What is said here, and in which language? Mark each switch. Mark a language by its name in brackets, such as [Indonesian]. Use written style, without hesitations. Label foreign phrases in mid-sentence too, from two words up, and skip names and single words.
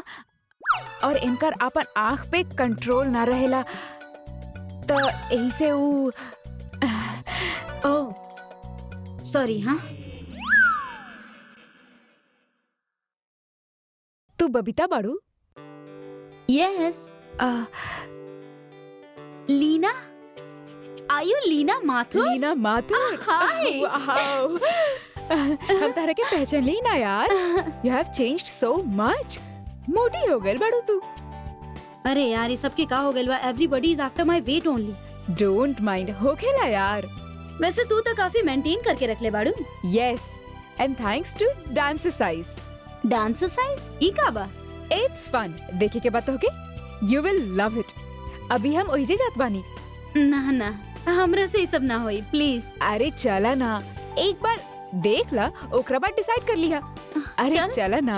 [Bhojpuri] और इनकर अपन आँख पे कंट्रोल ना रहेला, तो यही से ऊ ओह, सॉरी। हाँ, तू बबीता बाड़ू? [English] यस। लीना? Are you लीना माथुर? लीना माथुर? हाय। [Bhojpuri] वाओ, हम तारा के पहचान ली ना यार। [English] You have changed so much. [Bhojpuri] मोटी हो गई बाड़ू तू। अरे यार, ये सबके का हो गइल बा? [English] Everybody is after my weight only. Don't mind, [Bhojpuri] हो खेला यार। वैसे तू तो काफी मेंटेन करके रख ले बाड़ू। [English] Yes, and thanks to dance exercise. dance exercise? [Bhojpuri] ई का बा? [English] It's fun. [Bhojpuri] देखे के बात होके, [English] you will love it. [Bhojpuri] अभी हम ओहिजे जात बानी। ना ना, हमरा से ये सब ना होई, प्लीज। अरे चला ना, एक बार देख ला, ओकरा बाद डिसाइड कर लिया। अरे चला ना।